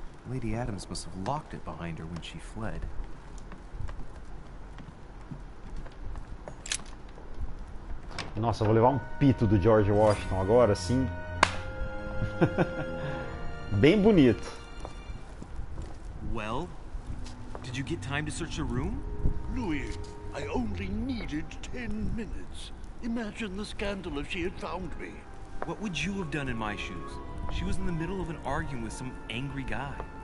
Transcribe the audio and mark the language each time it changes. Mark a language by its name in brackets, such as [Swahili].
[English] Lady Adams must have locked it behind her when she fled. [Portuguese] Nossa, eu vou levar um pito do George Washington agora, sim. Bem bonito. [English] Well, did you get time to search the room? Louis, I only needed 10 minutes. Imagine the scandal if she had found me. What would you have done in my shoes? She was in the middle of an argument with some angry guy.